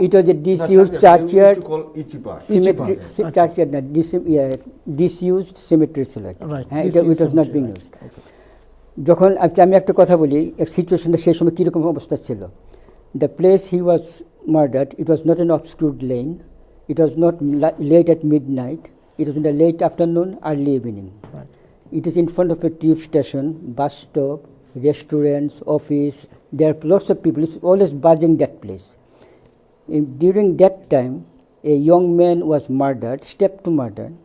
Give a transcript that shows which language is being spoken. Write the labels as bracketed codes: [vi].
[en] it was a disused churchyard cemetery, churchyard না, disused cemetery ছিল এটা। Right, [bn] হ্যাঁ, [en] disused it was not being cemetery, [bn] used. যখন আমি একটা কথা বলি, সিচুয়েশনটা সেই সময় কীরকম অবস্থা ছিল। [en] The place he was murdered, it was not an obscure lane. It was not late at midnight. It was in the late afternoon, early evening. Right. It is in front of a tube station, bus stop, restaurants, office. There are lots of people. It's always buzzing that place. During that time, a young man was murdered, stepped to murder.